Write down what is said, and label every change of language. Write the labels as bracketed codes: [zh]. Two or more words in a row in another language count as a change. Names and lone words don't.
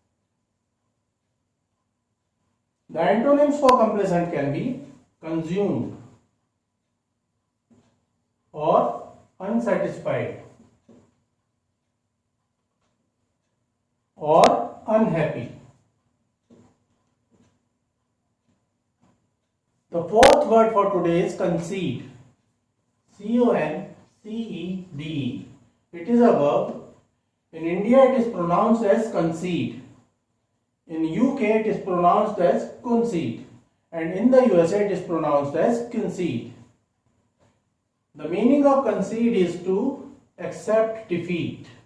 [en] The antonyms for complacent can be consumed or unsatisfied or unhappy. The fourth word for today is concede. C-O-N-C-E-D-E. It is a verb. In India it is pronounced as concede. In UK it is pronounced as concede. And in the USA it is pronounced as concede. The meaning of concede is to accept defeat.